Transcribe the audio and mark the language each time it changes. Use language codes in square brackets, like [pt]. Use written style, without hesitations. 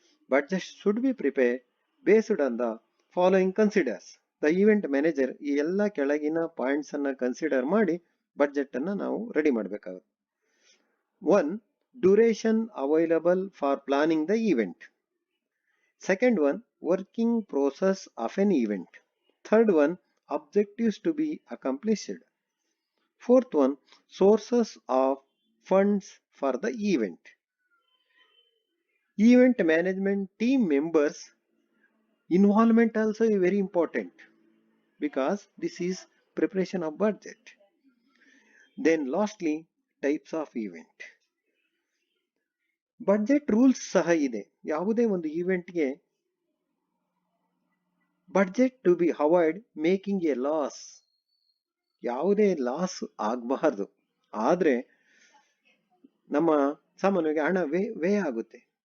[en] Budget should be prepared based on the following considers. [kn] The event manager ಈ ಎಲ್ಲ ಕೆಳಗಿನ ಪಾಯಿಂಟ್ಸನ್ನು consider ಮಾಡಿ ಬಡ್ಜೆಟನ್ನು ನಾವು ರೆಡಿ ಮಾಡಬೇಕಾಗುತ್ತೆ. 1. [en] Duration available for planning the event. Second one, working process of an event. Third one, objectives to be accomplished. Fourth one, sources of funds for the event. Event management team members involvement also is very important because this is preparation of budget. Then lastly, types of event. [kn] Budget rules ಸಹ ಇದೆ. ಯಾವುದೇ ಒಂದು ಈವೆಂಟ್ಗೆ budget [en] to be avoid making a loss, [kn] ಯಾವುದೇ loss ಆಗಬಾರ್ದು. ಆದರೆ ನಮ್ಮ ಸಾಮಾನ್ಯವಾಗಿ ಹಣ ವ್ಯಯ ಆಗುತ್ತೆ.